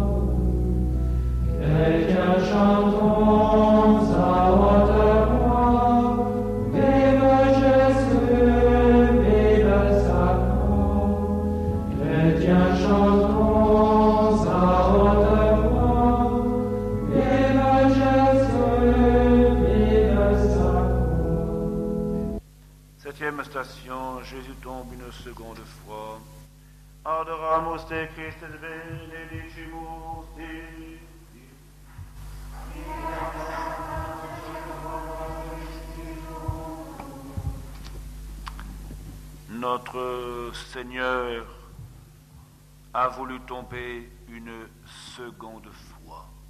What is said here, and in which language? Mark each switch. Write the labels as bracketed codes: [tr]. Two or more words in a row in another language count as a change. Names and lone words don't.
[fr] Chrétiens, chantons à haute voix, vive Jésus, vive Sacro. Chrétiens, chantons à haute voix, vive Jésus, vive Sacro. Septième station, Jésus tombe une seconde fois. [la] Adoramus te Christe benedicimus Dei. [fr] Notre Seigneur a voulu tomber une seconde fois